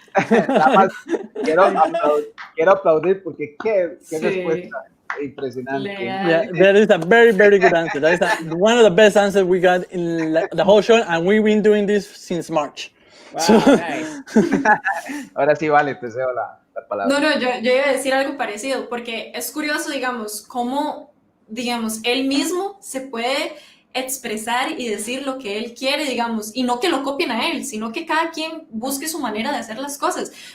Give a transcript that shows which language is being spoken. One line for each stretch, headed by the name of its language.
Spanish: Nada más quiero aplaudir porque qué respuesta impresionante.
English: Yeah, that is a very, very good answer. That is one of the best answers we got in the whole show, and we've been doing this since March. Wow, nice.
Spanish: Ahora sí, Vale, te cedo la palabra. No, yo iba a decir algo parecido, porque es curioso, digamos, cómo, digamos, él mismo se puede expresar y decir lo que él quiere, digamos, y no que lo copien a él, sino que cada quien busque su manera de hacer las cosas.